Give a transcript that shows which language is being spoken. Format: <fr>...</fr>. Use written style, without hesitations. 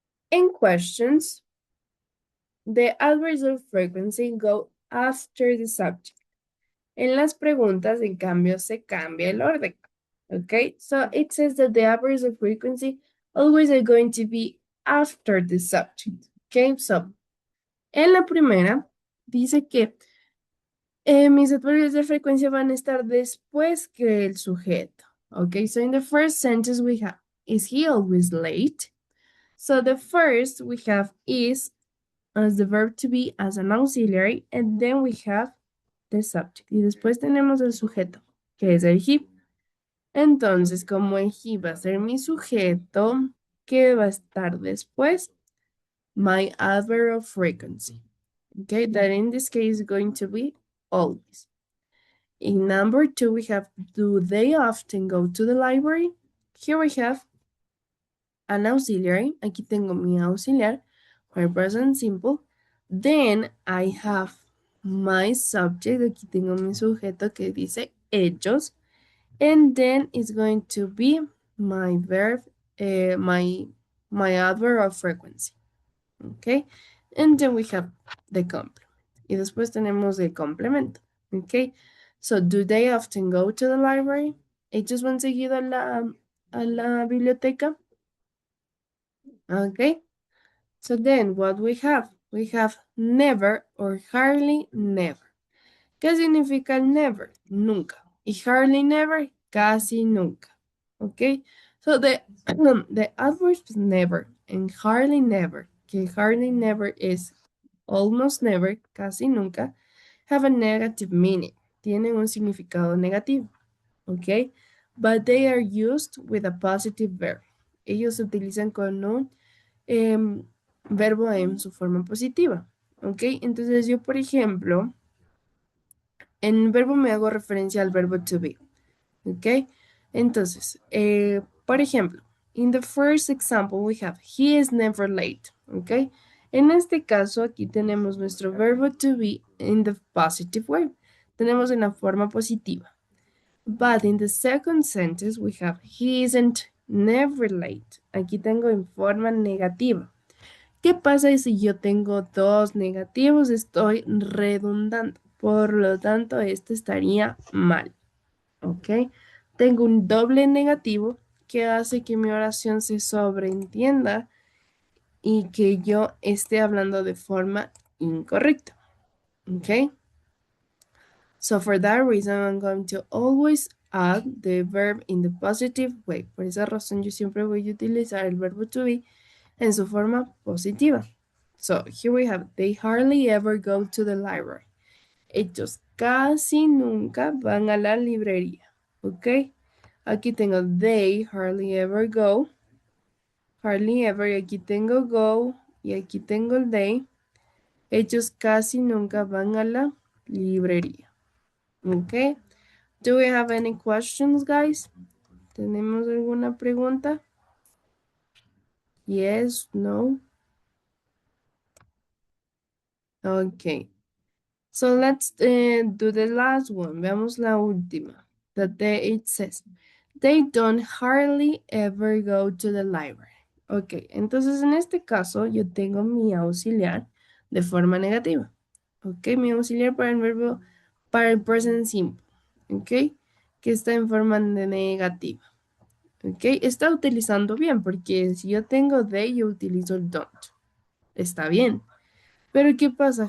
<en>In questions, the adverbs of frequency go after the subject.</en> <es>En las preguntas, en cambio, se cambia el orden.</es> <en>Okay, so it says that the adverbs of frequency always are going to be after the subject.</en> <es>Okay, so en la primera dice que mis adverbios de frecuencia van a estar después que el sujeto.</es> <en>Okay, so in the first sentence we have, is he always late? So the first we have is as the verb to be as an auxiliary, and then we have the subject.</en> <es>Y después tenemos el sujeto, que es el he. Entonces, como el he va a ser mi sujeto, ¿qué va a estar después?</es> <en>My adverb of frequency. Okay, that in this case is going to be always. In number two, we have, do they often go to the library? Here we have an auxiliary.</en> <es>Aquí tengo mi auxiliar,</es> <en>my present simple. Then I have my subject.</en> <es>Aquí tengo mi sujeto que dice ellos.</es> <en>And then it's going to be my verb, my adverb of frequency. Okay. And then we have the complement.</en> <es>Y después tenemos el complemento.</es> <en>Okay. So, do they often go to the library?</en> <es>¿Ellos van seguido a la biblioteca?</es> <en>Okay. So then what we have? We have never or hardly never.</en> <es>¿Qué significa never? Nunca. Y hardly never, casi nunca. Okay.</es> <en>So the adverbs never and hardly never, que hardly never is almost never,</en> <es>casi nunca,</es> <en>have a negative meaning.</en> <es>Tienen un significado negativo.</es> <en>Okay. But they are used with a positive verb.</en> <es>Ellos se utilizan con un verbo en su forma positiva. ¿Ok? Entonces yo, por ejemplo, en verbo me hago referencia al verbo to be.</es> <en>¿Ok?</en> <es>Entonces, por ejemplo,</es> <en>in the first example we have, he is never late. ¿Ok?</en> <es>En este caso, aquí tenemos nuestro verbo to be</es> <en>in the positive way.</en> <es>Tenemos en la forma positiva.</es> <en>But in the second sentence we have, he isn't never late.</en> <es>Aquí tengo en forma negativa. ¿Qué pasa si yo tengo dos negativos? Estoy redundando. Por lo tanto, esto estaría mal. ¿Ok? Tengo un doble negativo que hace que mi oración se sobreentienda y que yo esté hablando de forma incorrecta. ¿Ok?</es> <en>So for that reason, I'm going to always add the verb in the positive way.</en> <es>Por esa razón, yo siempre voy a utilizar el verbo to be en su forma positiva.</es> <en>So here we have, they hardly ever go to the library.</en> <es>Ellos casi nunca van a la librería.</es> <en>¿Ok?</en> <es>Aquí tengo</es> <en>they hardly ever go. Hardly ever.</en> <es>Y aquí tengo go. Y aquí tengo el they. Ellos casi nunca van a la librería. ¿Ok?</es> <en>Do we have any questions, guys?</en> <es>¿Tenemos alguna pregunta?</es> <en>Yes, no. Okay. So let's do the last one.</en> <es>Veamos la última.</es> <en>It says, they don't hardly ever go to the library.</en> <es>Ok, entonces en este caso yo tengo mi auxiliar de forma negativa. Ok, mi auxiliar para el verbo, para el present simple. Ok, que está en forma de negativa. Ok, está utilizando bien porque si yo tengo they, yo utilizo el don't. Está bien. Pero ¿qué pasa?</es>